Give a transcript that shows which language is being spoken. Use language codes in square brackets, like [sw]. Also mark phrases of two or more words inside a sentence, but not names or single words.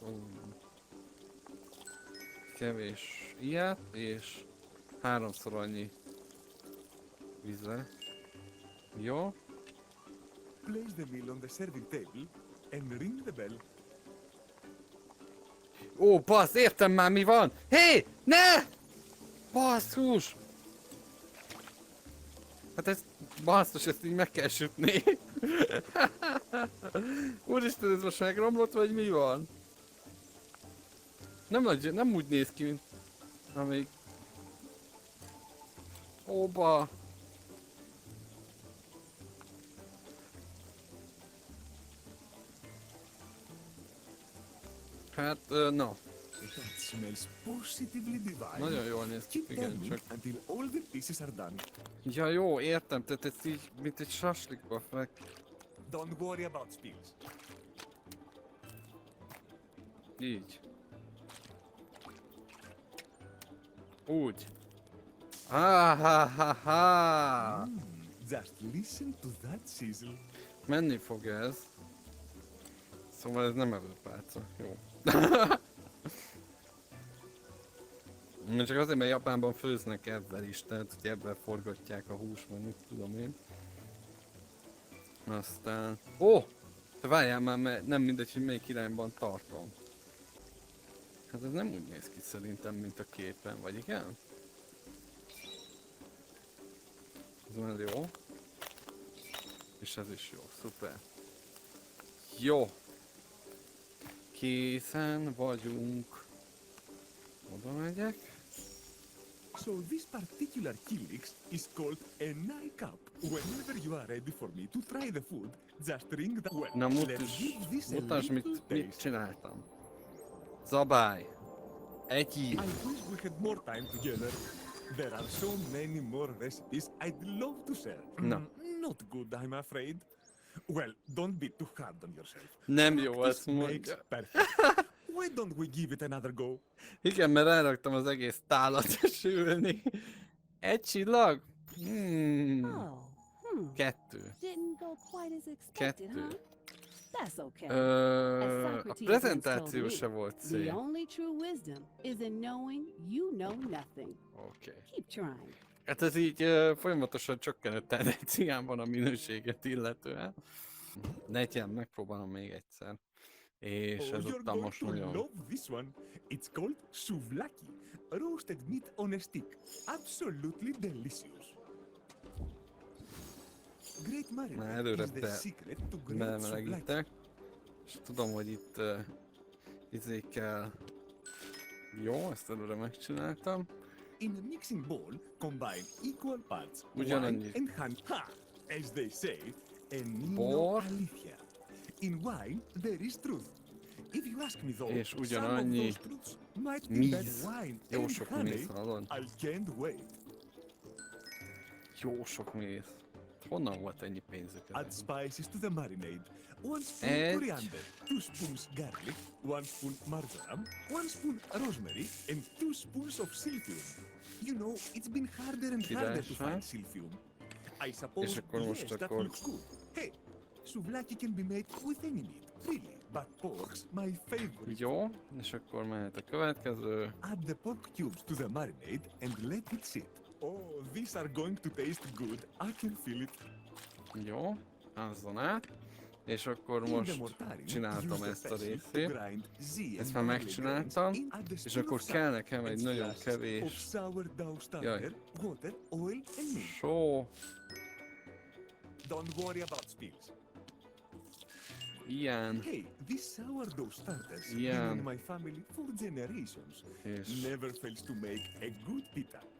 [hu] kevés ilyet, és 3-szor annyi vízre. Jó. [en] Place the meal on the serving table and ring the bell. [hu] Ó, bassz, értem már mi van! Hé! Ne! Basszus! Hát ez... Basszus, ezt így meg kell sütni. Úristen, ez most megromlott, vagy mi van? Nem úgy néz ki, mint... Amíg... Óba! Hát, na. [en] That smells positively divine. [hu] Nagyon jól néz ki, [en] Keep [hu] igen, [en] turning [hu] csak... [en] until all the pieces are done. [hu] Ja, jó, értem, tehát ez így, mint egy saslikba fek. [en] Don't worry about spills. [hu] Így. Úgy. Ha. [en] Just listen to that sizzle. [hu] Menni fog ez. Szóval ez nem evőpálca. Jó. Csak azért, mert Japánban főznek ebben is, tehát hogy ebben forgatják a hús, vagy mit tudom én. Aztán... Ó! Te várjál már, mert nem mindegy, hogy melyik irányban tartom. Hát ez nem úgy néz ki szerintem, mint a képen, vagy igen? Ez már jó. És ez is jó, szuper. Jó. Készen vagyunk. Oda megyek. [en] So this particular kilix is called a night cup. Whenever you are ready for me to try the food, just ring the well. [hu] Na [en] Let's give this a [hu] mutasd [en] little [hu] mit [en] taste. [hu] csináltam. Zabály. Egyéb. [en] I wish we had more time together. There are so many more recipes I'd love to share. No. Not good, I'm afraid. Well, don't be too hard on yourself. [hu] Nem jó, [en] Practice [hu] azt [en] makes [hu] mondja. [en] perfect. Why don't we give it another go? [hu] Igen, mert elraktam az egész tálat sülni. Egy csillag? [en] Oh, 2. didn't go quite as expected, huh? 2. That's okay. [hu] A prezentáció se volt [en] The [hu] szép. [en] only true wisdom is in knowing you know nothing. [hu] Oké. [en] Keep trying. [hu] Hát ez így folyamatosan csökken a tendenciámban a minőséget illetően. Negyen, megpróbálom még egyszer. És [en] Oh, you're [hu] ezután [en] going [hu] most [en] to [hu] nagyon... [en] love this one. It's called souvlaki, roasted meat on a stick. Absolutely delicious. Great [hu] Már [en] marinade [hu] előre [en] is the secret to great souvlaki. [hu] bemelegítek. És tudom, hogy itt izé kell... Jó, ezt előre megcsináltam. [en] In a mixing bowl, combine equal parts [hu] Ugyanannyi. [en] wine and honey. Ha! As they say, en [hu] Bor. [en] alicia. In wine, there is truth. If you ask me though, [hu] És [en] some of [hu] ugyanannyi [en] those truths might be that [hu] míz. [en] wine [hu] Jó [en] and [hu] sok [en] honey, [hu] méz, hallod? [en] I can't wait. [hu] Jó sok méz. Honnan volt ennyi pénzük? [en] Add spices to the marinade. 1 spoon [hu] Egy. [en] coriander, 2 spoons garlic, 1 spoon marjoram, 1 spoon rosemary, and 2 spoons of silphium. You know, it's been harder and harder to [hu] Királyság. [en] find silphium. I suppose [hu] És akkor most [en] yes, that [hu] akkor- [en] looks good. Hey, souvlaki can be made with any meat, really, but pork's my favorite. [hu] Jó, és akkor mehet a következő. [en] Add the pork cubes to the marinade and let it sit. Oh, these are going to taste good. I can feel it. [hu] Jó, ázzon át. És akkor [en] In the [hu] most [en] mortarin, [hu] csináltam [en] use the [hu] ezt a [en] pestle to [hu] részét. [en] grind Z [hu] Ezt [en] and [hu] már [en] barley [hu] megcsináltam, [en] grains in, add the [hu] és [en] spoon [hu] akkor [en] of [hu] kell [en] salt [hu] nekem egy [en] and [hu] nagyon [en] slashes [hu] kevés [en] of sourdough starter, water, oil and milk. [hu] só, [en] Don't worry about spills. [hu] ilyen, [en] Hey, this sourdough starter's been Yeah. in my family for generations. [hu] és [en] Never fails to make a good pita.